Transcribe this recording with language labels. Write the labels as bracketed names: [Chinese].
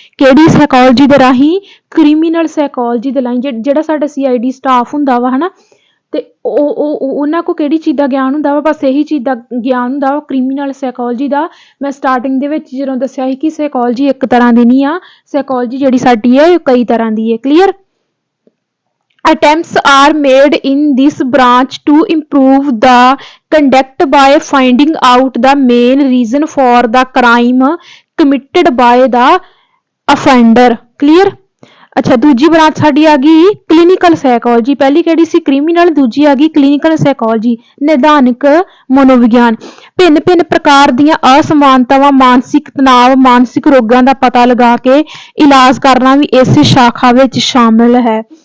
[Punjabi] ਕਿਹੜੀ ਸਾਈਕੋਲੋਜੀ ਦੇ ਰਾਹੀਂ, ਕ੍ਰਿਮੀਨਲ ਸਾਈਕੋਲੋਜੀ ਦੇ ਰਾਹੀਂ। ਜਿਹੜਾ ਸਾਡਾ CID ਸਟਾਫ ਹੁੰਦਾ ਵਾ, ਹਨਾ, ਤੇ ਉਹਨਾਂ ਕੋਲ ਕਿਹੜੀ ਚੀਜ਼ ਦਾ ਗਿਆਨ ਹੁੰਦਾ ਵਾ, ਬਸ ਇਹੀ ਚੀਜ਼ ਦਾ ਗਿਆਨ ਹੁੰਦਾ ਵਾ, ਕ੍ਰਿਮੀਨਲ ਸਾਈਕੋਲੋਜੀ ਦਾ। ਮੈਂ ਸਟਾਰਟਿੰਗ ਦੇ ਵਿੱਚ ਜਦੋਂ ਦੱਸਿਆ ਸੀ ਕਿ ਸਾਈਕੋਲੋਜੀ ਇੱਕ ਤਰ੍ਹਾਂ ਦੀ ਨਹੀਂ ਆ, ਸਾਈਕੋਲੋਜੀ ਜਿਹੜੀ ਸਾਡੀ ਹੈ ਇਹ ਕਈ ਤਰ੍ਹਾਂ ਦੀ ਹੈ। [English] Clear. Attempts are made in this branch to improve the conduct by finding out the main reason for the crime committed by the offender. Clear? [Punjabi] ਅੱਛਾ, ਦੂਜੀ ਬ੍ਰਾਂਚ ਸਾਡੀ ਆ ਗਈ ਕਲੀਨਿਕਲ ਸਾਈਕੋਲੋਜੀ। ਪਹਿਲੀ ਕਿਹੜੀ ਸੀ, ਕ੍ਰਿਮੀਨਲ, ਦੂਜੀ ਆ ਗਈ ਕਲੀਨਿਕਲ ਸਾਈਕੋਲੋਜੀ, ਨਿਦਾਨਿਕ ਮਨੋਵਿਗਿਆਨ। ਭਿੰਨ ਭਿੰਨ ਪ੍ਰਕਾਰ ਦੀਆਂ ਅਸਮਾਨਤਾਵਾਂ, ਮਾਨਸਿਕ ਤਣਾਅ, ਮਾਨਸਿਕ ਰੋਗਾਂ ਦਾ ਪਤਾ ਲਗਾ ਕੇ ਇਲਾਜ ਕਰਨਾ ਵੀ ਇਸ ਸ਼ਾਖਾ ਵਿੱਚ ਸ਼ਾਮਿਲ ਹੈ।